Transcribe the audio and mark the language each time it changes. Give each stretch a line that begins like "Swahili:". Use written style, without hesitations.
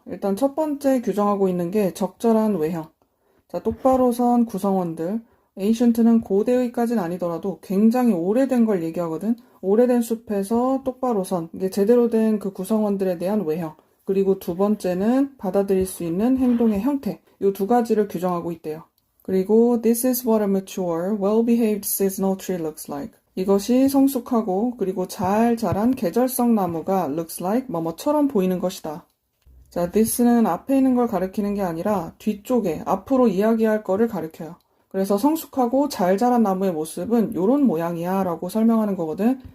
Korean: 일단 첫 번째 규정하고 있는 게 적절한 외형. 자, 똑바로 선 구성원들. ancient는 고대의까지는 아니더라도 굉장히 오래된 걸 얘기하거든. 오래된 숲에서 똑바로 선, 이게 제대로 된 그 구성원들에 대한 외형. 그리고 두 번째는 받아들일 수 있는 행동의 형태. 이 두 가지를 규정하고 있대요.
English: 그리고 this is what a mature, well-behaved seasonal tree looks like.
Korean: 이것이 성숙하고 그리고 잘 자란 계절성 나무가
English: looks like
Korean: 뭐뭐처럼 보이는 것이다. 자, this는 앞에 있는 걸 가리키는 게 아니라 뒤쪽에 앞으로 이야기할 거를 가리켜요. 그래서 성숙하고 잘 자란 나무의 모습은 요런 모양이야 라고 설명하는 거거든.